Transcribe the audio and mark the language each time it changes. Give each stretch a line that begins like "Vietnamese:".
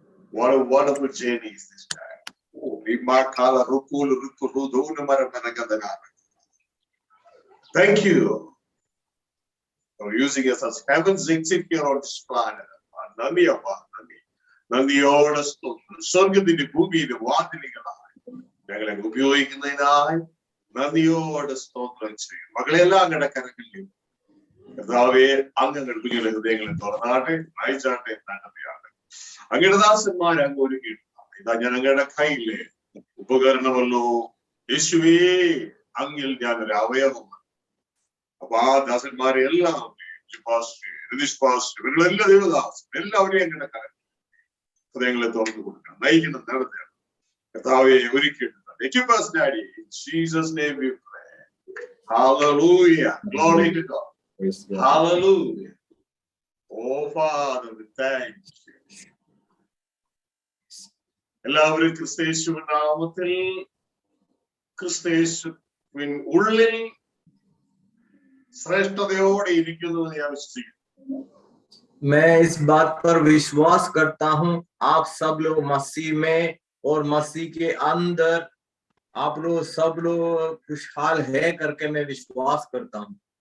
English: What a wonderful journey is this time. Thank you for using us as heaven's exit here on this planet.
Malayalam: നന്ദി അപ്പ, നന്ദി. നന്ദിയോടെ സ്വർഗത്തിന്റെ ഭൂമിയിലെ വാതിലുകളായി ഞങ്ങളെ ഉപയോഗിക്കുന്നതിനായി നന്ദിയോടെ സ്തോത്രം ചെയ്യും. മകളെല്ലാം അങ്ങയുടെ കരങ്ങളിലും കർത്താവേ, അങ്ങയുടെ കുഞ്ഞുങ്ങളുടെ ഹൃദയങ്ങളെ തുറന്നാട്ടെ, നയിച്ചാട്ടെ, നന്ദിയാണ്. അങ്ങയുടെ ദാസന്മാരെ അങ്ങ് ഒരുക്കിയിട്ടുണ്ട്. ഇതാ ഞാൻ അങ്ങയുടെ കയ്യിലെ ഉപകരണമല്ലോ യേശുവേ, അങ്ങിൽ ഞാനൊരു അവയവമാണ്. അപ്പൊ ആ ദാസന്മാരെ എല്ലാം ഇവരുടെ ദൈവദാസൻ എല്ലാവരെയും അങ്ങനെ ഹൃദയങ്ങളെ തുറന്നു കൊടുക്കണം, നയിക്കണം, നടത്തണം. കർത്താവെ ഒരുക്കിയിട്ടുണ്ട്.
English: In Jesus' name we pray. Hallelujah. Glory to God. Hallelujah. Oh Father, we thank you.
Malayalam: എല്ലാവരും ക്രിസ്തയേശുവിൻ നാമത്തിൽ, ക്രിസ്തയേശുവിൻ ഉള്ളിൽ ശ്രേഷ്ഠതയോടെ ഇരിക്കുന്നു എന്ന് ഞാൻ വിശ്വസിക്കുന്നു.
Hindi: मैं इस बात पर विश्वास करता हूँ, आप सब लोग मसीह में और मसीह के अंदर आप लोग सब लोग खुशहाल है करके मैं विश्वास करता हूँ.